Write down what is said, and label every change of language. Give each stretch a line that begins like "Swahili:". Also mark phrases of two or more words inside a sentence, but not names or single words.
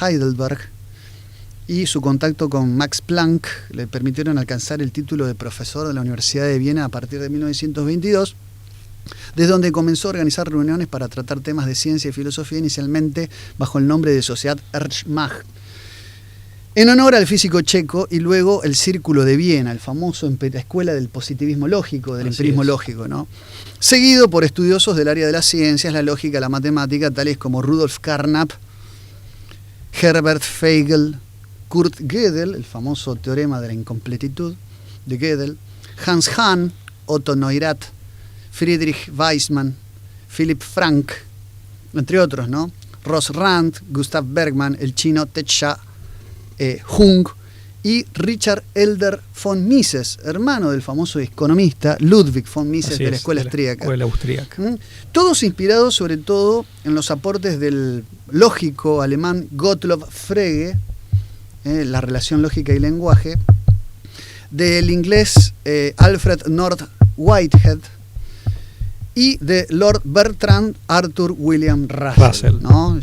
Spanish: Heidelberg, y su contacto con Max Planck le permitieron alcanzar el título de profesor de la Universidad de Viena a partir de 1922, desde donde comenzó a organizar reuniones para tratar temas de ciencia y filosofía, inicialmente bajo el nombre de Sociedad Ernst-Mach, en honor al físico checo, y luego el Círculo de Viena, el famoso escuela del positivismo lógico, del empirismo lógico, ¿no? Seguido por estudiosos del área de las ciencias, la lógica, la matemática, tales como Rudolf Carnap, Herbert Feigl, Kurt Gödel, el famoso teorema de la incompletitud de Gödel, Hans Hahn, Otto Neurath, Friedrich Waismann, Philipp Frank, entre otros, ¿no? Ross Rand, Gustav Bergman, el chino Te-Cha Hung y Richard Elder von Mises, hermano del famoso economista Ludwig von Mises de la escuela austríaca. Todos inspirados sobre todo en los aportes del lógico alemán Gottlob Frege, la relación lógica y lenguaje, del inglés Alfred North Whitehead y de Lord Bertrand Arthur William Russell, ¿no?